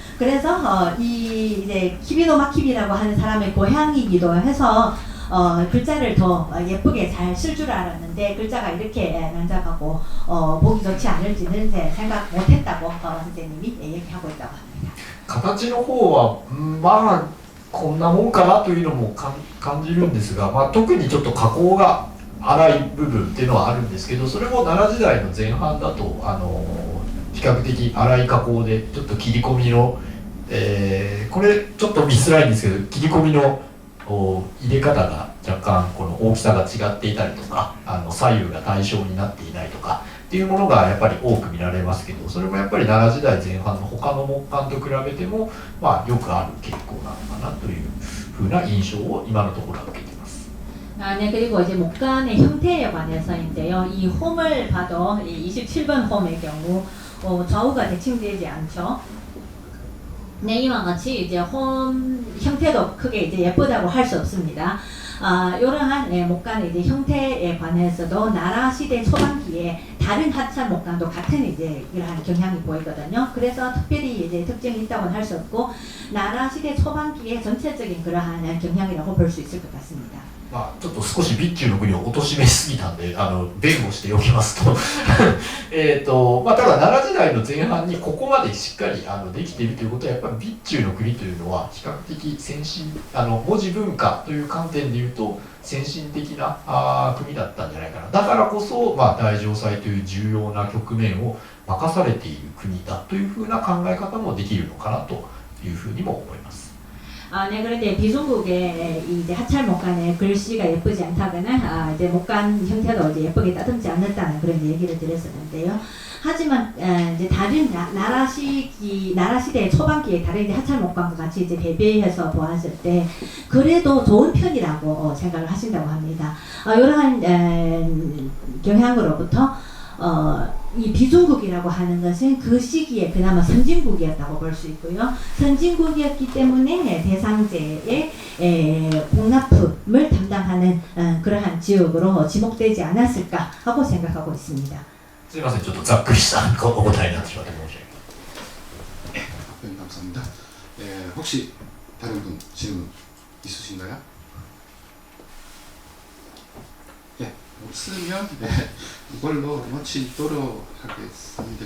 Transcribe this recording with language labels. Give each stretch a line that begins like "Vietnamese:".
Korean: 그래서 이 이제 키비노 마키비라고 하는 사람의 고향이기도 해서 글자를 더 예쁘게 잘 쓸 줄 알았는데 글자가 이렇게 난잡하고 보기 좋지 않을지는 생각 못했다고 선생님이 얘기하고 있다고 합니다.
Japanese: 形の方はこんなもんかなというのも感じるんですが、特にちょっと加工が粗い部分っていうのはあるんですけど、それも奈良時代の前半だと比較的粗い加工でちょっと切り込みの、これちょっと見づらいんですけど切り込みの入れ方が若干この大きさが違っていたりとか左右が対称になっていないとかっていうものがやっぱり多く見られますけど、それもやっぱり奈良時代前半の他の木簡と比べてもよくある傾向なのかなというふうな印象を今のところは受けています。
Korean: 네, 그리고 이제 목간의 형태에 관해서인데요. 이 홈을 봐도 이 27번 홈의 경우 좌우가 대칭되지 않죠. 네, 이와 같이 이제 홈 형태도 크게 이제 예쁘다고 할 수 없습니다. 이러한 목간의 이제 형태에 관해서도 나라 시대 초반기에 다른 하차 목간도 같은 이제 이러한 경향이 보이거든요. 그래서 특별히 이제 특징이 있다고는 할 수 없고 나라 시대 초반기에 전체적인 그러한 경향이라고 볼 수 있을 것 같습니다.
Japanese: ちょっと少し備中の国を貶めすぎたんで弁護しておきますとただ奈良時代の前半にここまでしっかりできているということはやっぱり備中の国というのは比較的先進文字文化という観点でいうと先進的な国だったんじゃないかな。だからこそ、大城祭という重要な局面を任されている国だというふうな考え方もできるのかなというふうにも思います。
Korean: 네, 그런데 비중국의 이제 하찰 목간의 글씨가 예쁘지 않다거나 이제 목간 형태도 이제 예쁘게 따듬지 않았다는 그런 얘기를 드렸었는데요. 하지만 이제 다른 나라 시대의 초반기에 다른 이제 하찰 목간과 같이 이제 대비해서 보았을 때 그래도 좋은 편이라고 생각을 하신다고 합니다. 이러한 경향으로부터 이 비중국이라고 하는 것은 그 시기에 그나마 선진국이었다고 볼 수 있고요. 선진국이었기 때문에 대상제의 공납품을 담당하는 그러한 지역으로 지목되지 않았을까 하고 생각하고 있습니다.
Japanese: すいません、ちょっとざっくりしたお答えになってしまって申し訳ない。
Korean: 답변 감사합니다. 혹시 다른 분 질문 있으신가요? 예, 없으면 이걸로 마치도록 하겠습니다.